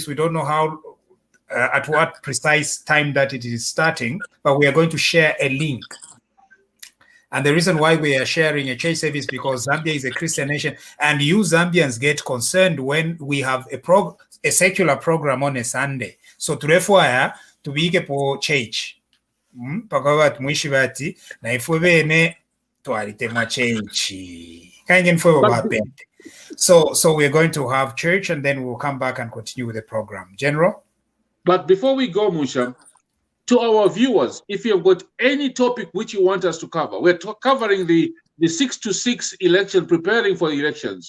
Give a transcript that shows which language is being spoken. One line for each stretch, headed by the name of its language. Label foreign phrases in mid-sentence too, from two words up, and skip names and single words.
English: We don't know how, at what precise time that it is starting, but we are going to share a link. And the reason why we are sharing a church service, because Zambia is a Christian nation, and you Zambians get concerned when we have a secular program on a Sunday.
Bemba: So turefwaya tubike po church. Pakaba tumuishi bati na ifwe bene twalite mwa church. Kange mfwe babende.
English: So we're going to have church, and then we'll come back and continue with the program. General? But before we go, Musha, to our viewers, if you've got any topic which you want us to cover, we're covering the 6-to-6 election, preparing for the elections.